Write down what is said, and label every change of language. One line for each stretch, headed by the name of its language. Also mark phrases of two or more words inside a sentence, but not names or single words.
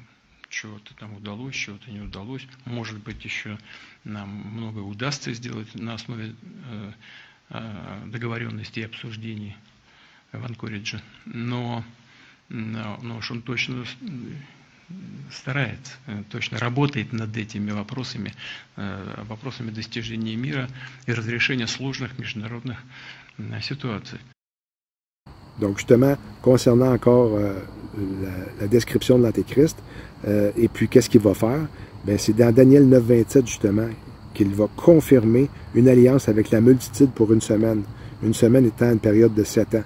Russian: Чего-то там удалось, чего-то не удалось. Может быть, еще нам многое удастся сделать на основе договоренностей и обсуждений в Анкоридже. Но уж он точно старается, точно работает над этими вопросами достижения мира et разрешения сложных международных ситуаций.
French: Donc justement, concernant encore la description de l'Antéchrist, et puis qu'est-ce qu'il va faire, c'est dans Daniel 9.27 justement qu'il va confirmer une alliance avec la multitude pour une semaine étant une période de 7 ans.